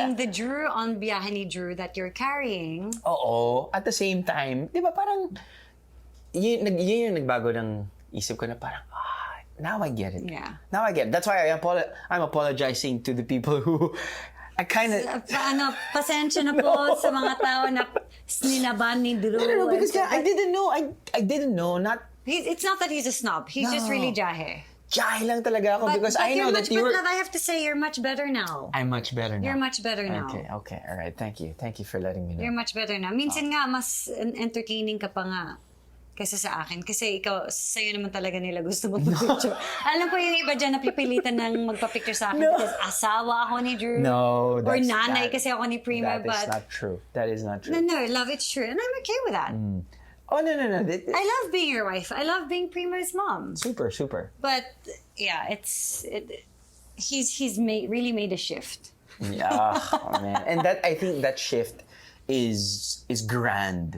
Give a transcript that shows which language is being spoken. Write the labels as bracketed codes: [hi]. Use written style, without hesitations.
[en] And the Drew on Biyahe ni Drew that you're carrying. [tl] Oo. [en] At the same time, [tl] di ba parang, yun yung nagbago ng isip ko na parang, [en] now I get it. Yeah. Now I get it. That's why I'm apologizing to the people who I kind of... [tl] Pasensya na po sa mga tao na snilaban ni Drew. [en] No, because I didn't know. I didn't know. It's not that he's a snob. He's just really jahe. [tl] Jahe lang talaga ako [en] because I know that you were... But I have to say, you're much better now. I'm much better now. You're much better now. Okay. All right. Thank you for letting me know. You're much better now. [tl] Minsan nga, mas entertaining ka pa nga kaysa sa akin. Kasi ikaw, sa'yo naman talaga nila gusto magpa-picture. Alam ko yung iba dyan napipilitan ng magpa-picture sa akin [en] because [tl] asawa ako ni Drew. [en] No, [tl] or nanay kasi ako ni Prima. [en] That is not true. That is not true. No, love, it's true. And I'm okay with that. Oh, no. I love being your wife. I love being Prima's mom. Super. But, yeah, he's really made a shift. Yeah, oh, man. And I think that shift is grand.